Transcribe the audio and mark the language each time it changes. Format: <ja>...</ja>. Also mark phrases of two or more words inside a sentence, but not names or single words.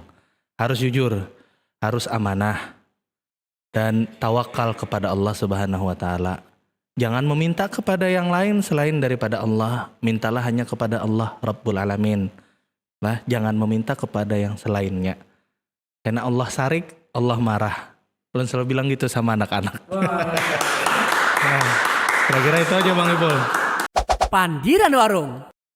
<id>Harus jujur, harus amanah. Dan tawakal kepada Allah</id> <ar>سبحانه وتعالى.</ar> <id>Jangan meminta kepada yang lain selain daripada Allah. Mintalah hanya kepada Allah</id> <ar>رب العالمين.</ar> <id>Nah, jangan meminta kepada yang selainnya. Karena Allah sarik, Allah marah. Ulun selalu bilang gitu sama anak-anak. Nah, kira-kira itu aja Bang Ipul. Pandiran Warung.</id>